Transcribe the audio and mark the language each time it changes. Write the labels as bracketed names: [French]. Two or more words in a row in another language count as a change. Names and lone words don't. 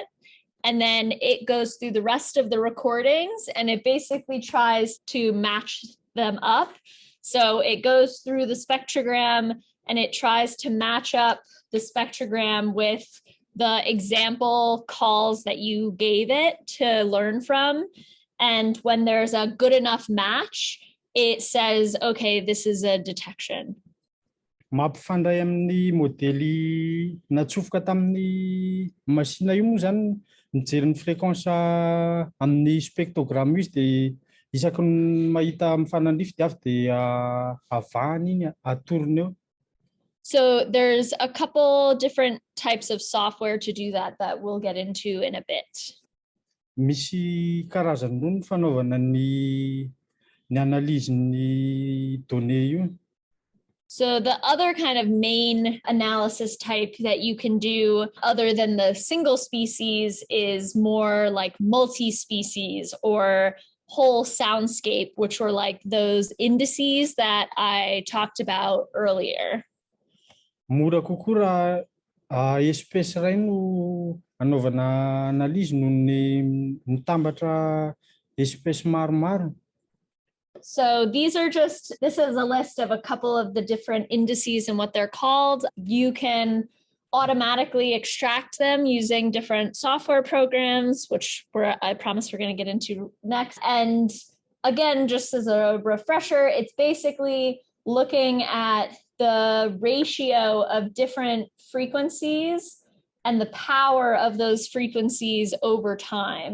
[English] And then it goes through the rest of the recordings and it basically tries to match them up. So it goes through the spectrogram and it tries to match up the spectrogram with the example calls that you gave it to learn from. And when there's a good enough match, it says, okay, this is a detection. [Malagasy] Mampifandray amin'ny modely natsofoka tamin'ny machine io moa zany mijery ny fréquence amin'ny spectrogram izy dia isaky ny mahita mifanandrify dia avy dia avahany iny atorony eo. [English] So there's a couple different types of software to do that we'll get into in a bit. [Malagasy] Misy karazany roa ny fanaovana ny analyse ny données io. [English] So the other kind of main analysis type that you can do other than the single species is more like multi-species or whole soundscape, which were like those indices that I talked about earlier. [Malagasy] Mora kokoa raha espèce iray no anaovana analyse noho ny mitambatra espèce maromaro. [English] So this is a list of a couple of the different indices and what they're called. You can automatically extract them using different software programs, which I promise we're going to get into next. And again, just as a refresher, it's basically looking at the ratio of different frequencies and the power of those frequencies over time.